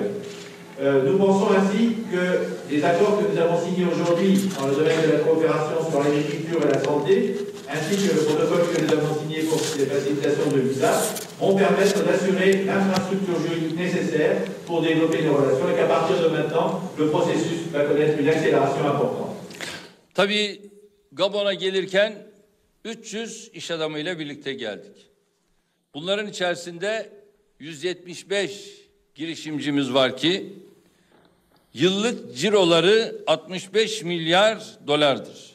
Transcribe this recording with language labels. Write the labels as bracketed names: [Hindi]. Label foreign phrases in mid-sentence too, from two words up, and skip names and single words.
[French] Nous pensons ainsi que les accords que nous avons signés aujourd'hui dans le domaine de la coopération sur l'agriculture et la santé, ainsi que le protocole que nous avons signé pour les facilitations de visa, vont permettre d'assurer l'infrastructure juridique nécessaire pour développer nos relations et qu'à partir de maintenant, le processus va connaître une accélération importante. [Turkish] Tabii Gabon'a gelirken 300 iş adamıyla birlikte geldik. Bunların içerisinde 175 girişimcimiz var ki yıllık ciroları 65 milyar dolardır.